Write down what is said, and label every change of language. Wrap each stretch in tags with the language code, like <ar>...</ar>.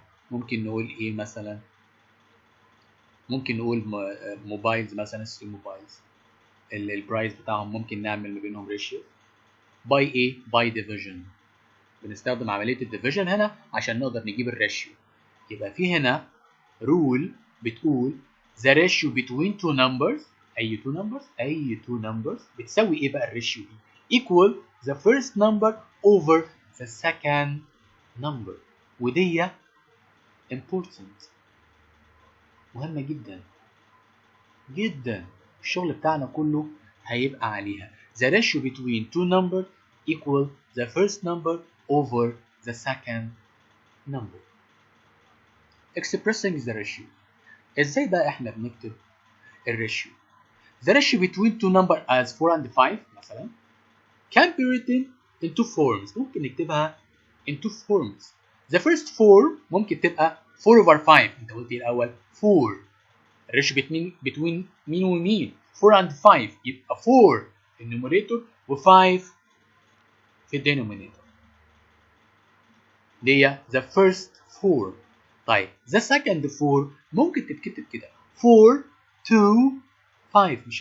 <ar>ممكن نقول ايه مثلا؟ ممكن نقول موبايلز مثلا 3 موبايلز البرايس بتاعهم ممكن نعمل ما بينهم ريشيو باي ايه؟ باي ديفيجن. بنستخدم عمليه الديفيجن هنا عشان نقدر نجيب الريشيو. يبقى في هنا رول بتقول</ar> <en>the ratio between two numbers، اي two numbers</en> <ar>بتساوي ايه بقى الريشيو دي؟</ar> <en>equal the first number over the second number.</en> <ar>ودي important، مهمة جدا جدا، الشغل بتاعنا كله هيبقى عليها.</ar> <en>the ratio between two numbers equal the first number over the second number. expressing the ratio.</en> <ar>ازاي بقى احنا بنكتب الريشيو؟</ar> <en>the ratio between two numbers as 4 and 5 مثلا can be written in two forms.</en> <ar>ممكن نكتبها</ar> <en>in two forms. the first form</en> <ar>ممكن تبقى</ar> <en>4 over 5.</en> <ar>انت قلت ايه الاول؟ 4. الريشيو between مين ومين؟ 4 and 5. يبقى 4 في النوميريتور و5 في الدينومينيتور.</ar> <en>دي the first 4.</en> <ar>طيب</ar> <en>the second 4</en> <ar>ممكن تتكتب كده 4 2 5.</ar>